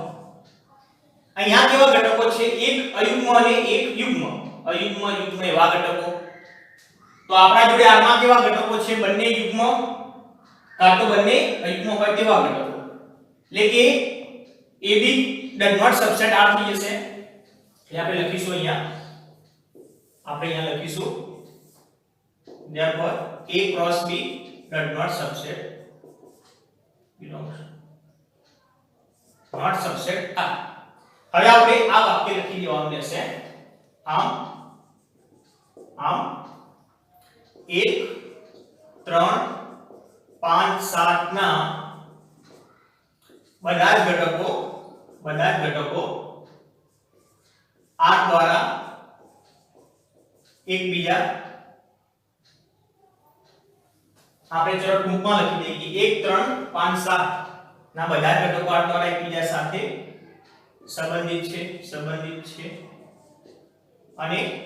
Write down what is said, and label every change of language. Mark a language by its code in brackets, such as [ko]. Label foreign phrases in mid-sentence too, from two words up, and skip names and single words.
[gu] અહીંયા કેવા ઘટકો છે એક અયુગ્મ અને એક યુગ્મ યુગ્મ એવા ઘટકો તો આપણા જોડે R માં કેવા ઘટકો છે બંને યુગ્મ કાં તો બંને અયુગ્મ હોય તેવા ઘટકો એટલે કે [en] AB does not subset R [gu] થઈ જશે એટલે આપણે લખીશું અહીંયા લખીશું [en] therefore A cross B does not subset not subset R [gu] હવે આપણે આ વાક્ય લખી દેવાનું રહેશે આમ 1 3 5 7 ના બધા જ ઘટકો R દ્વારા એકબીજા આપણે ચલો ટૂંકમાં લખી દઈએ 1 3 5 7 ના બધા જ ઘટકો R દ્વારા એકબીજા સાથે સંબંધિત છે અને